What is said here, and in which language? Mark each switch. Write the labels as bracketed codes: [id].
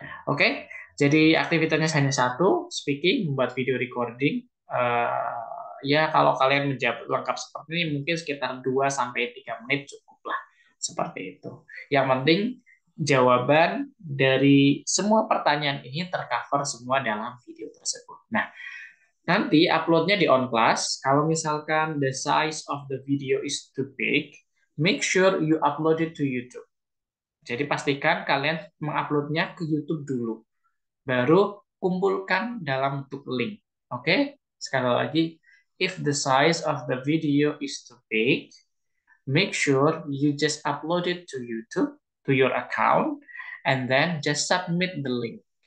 [id] Oke, jadi aktivitasnya hanya satu, speaking, membuat video recording. Ya kalau kalian menjawab lengkap seperti ini mungkin sekitar 2-3 menit cukup lah, seperti itu. Yang penting jawaban dari semua pertanyaan ini tercover semua dalam video tersebut. Nah, nanti uploadnya di OnClass. Kalau misalkan [en] the size of the video is too big, make sure you upload it to YouTube. [id] Jadi pastikan kalian menguploadnya ke YouTube dulu. Baru kumpulkan dalam bentuk link. Oke? Sekali lagi, [en] if the size of the video is too big, make sure you just upload it to YouTube, to your account, and then just submit the link.